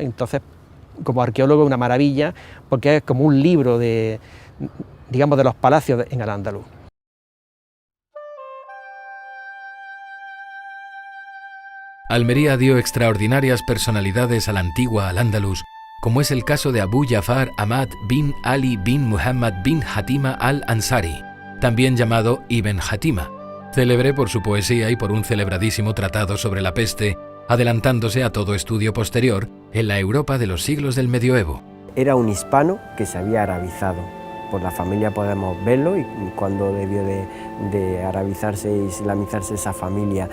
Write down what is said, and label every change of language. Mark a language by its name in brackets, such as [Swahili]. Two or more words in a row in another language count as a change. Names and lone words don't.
[Spanish] Entonces, como arqueólogo es una maravilla, porque es como un libro de, digamos, de los palacios en Al-Ándalus. Almería dio extraordinarias personalidades a la antigua Al-Ándalus, como es el caso de Abu Jafar Ahmad bin Ali bin Muhammad bin Hatima al-Ansari, también llamado Ibn Hatima, célebre por su poesía y por un celebradísimo tratado sobre la peste, adelantándose a todo estudio posterior en la Europa de los siglos del medioevo. Era un hispano que se había arabizado. Por la familia podemos verlo y cuando debió de arabizarse e islamizarse esa familia.